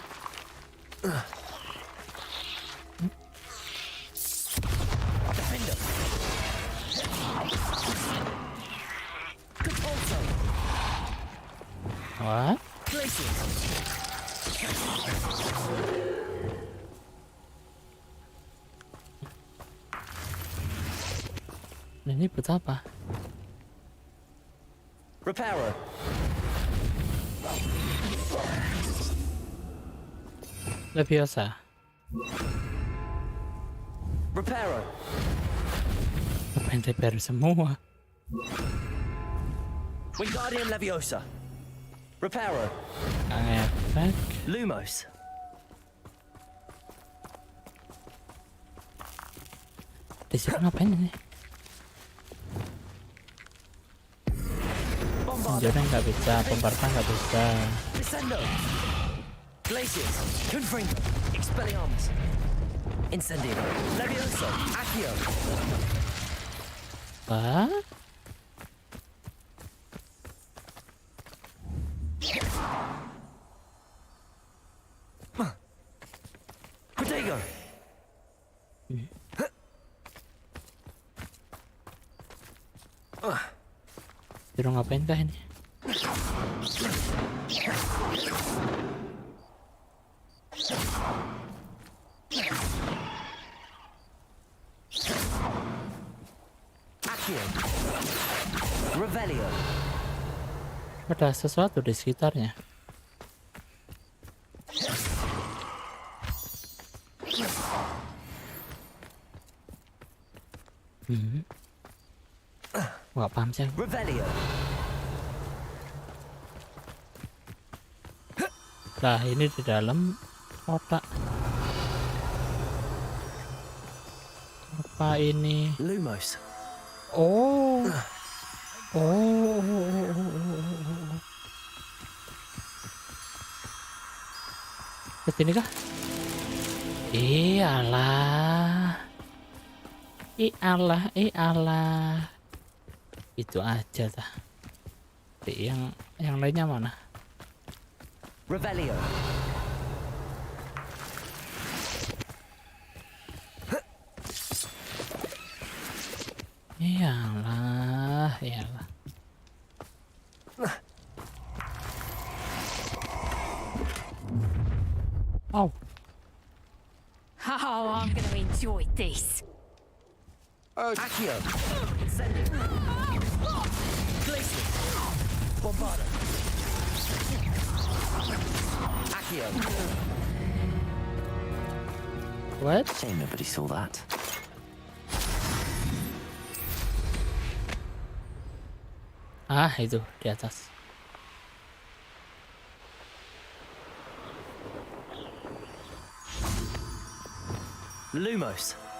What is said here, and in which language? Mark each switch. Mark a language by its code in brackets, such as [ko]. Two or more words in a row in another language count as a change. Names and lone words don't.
[en] What? [id] Ini buat apa? Repairer. Leviosa. Repairer. Ngapain repair semua? Wingardium Leviosa. Repairer. Efek. Lumos. Disitu ngapain ini? Conjuring nggak bisa, bombarda nggak bisa. Descendo. Glaciers. Confringo. Expelliarmus. Incendio. Levioso. Accio. Apa? Protego. Disuruh ngapain kah ini? Accio. Revelio. Ada sesuatu di sekitarnya. Nggak paham sih. Revelio. Nah, ini di dalam kotak. Apa ini? Lumos. Oh. Oh. Ke sini kah? Iyalah. Iyalah. Itu aja dah. Yang lainnya mana? Revelio. Iyalah. Oh. [en] Oh, I'm gonna enjoy this. [id] Accio. Incendio. Glaciers. Bombarda. Accio. [en] What? Shame nobody saw that. [id] Ah, itu di atas. Lumos.